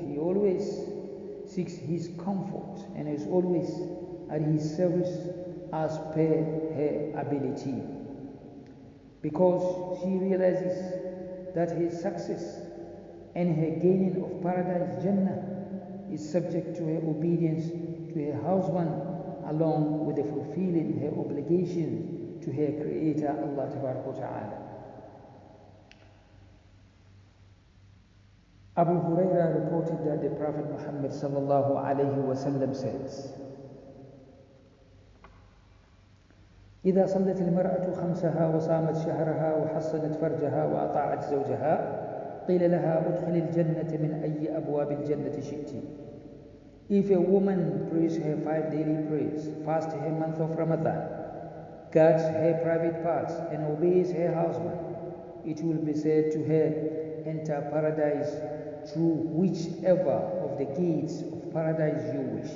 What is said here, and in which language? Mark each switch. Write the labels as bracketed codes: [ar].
[en] She always seeks his comfort and is always at his service as per her ability, because she realizes that her success and her gaining of paradise Jannah is subject to her obedience to her husband, along with the fulfilling her obligations to her Creator Allah Ta'ala. Abu Huraira reported that the Prophet Muhammad sallallahu alaihi wasallam says, [ar] إذا صلت المرأة خمسها وصامت شهرها وحصنت فرجها وأطاعت زوجها قيل لها ادخل الجنة من أي أبواب الجنة شئت. [en] If a woman prays her 5 daily prayers, fasts her month of Ramadan, guards her private parts, and obeys her husband, it will be said to her, enter paradise through whichever of the gates of paradise you wish.